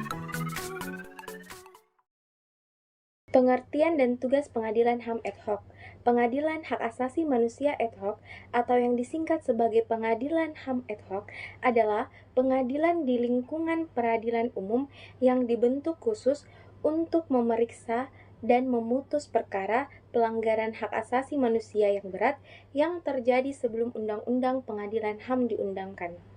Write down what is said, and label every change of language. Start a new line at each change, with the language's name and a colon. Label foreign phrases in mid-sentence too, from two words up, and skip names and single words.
Indonesian: pengertian dan tugas pengadilan HAM
Latin: ad hoc.
Indonesian: Pengadilan Hak Asasi Manusia
Latin: ad hoc
Indonesian: atau yang disingkat sebagai Pengadilan HAM
Latin: ad hoc
Indonesian: adalah pengadilan di lingkungan peradilan umum yang dibentuk khusus untuk memeriksa dan memutus perkara pelanggaran hak asasi manusia yang berat yang terjadi sebelum Undang-Undang Pengadilan HAM diundangkan.